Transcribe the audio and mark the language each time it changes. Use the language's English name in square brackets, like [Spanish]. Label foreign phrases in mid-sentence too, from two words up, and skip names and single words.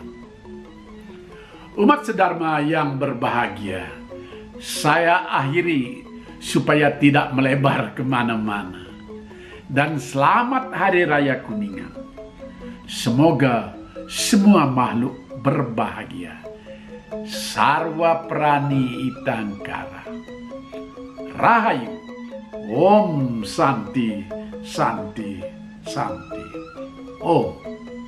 [Indonesian] Umat sedharma yang berbahagia, saya akhiri supaya tidak melebar kemana-mana. Dan selamat Hari Raya Kuningan. Semoga semua makhluk berbahagia. [Sanskrit] Sarwa Prani Itangkara. Rahayu. Om Santi, Santi, Santi. Om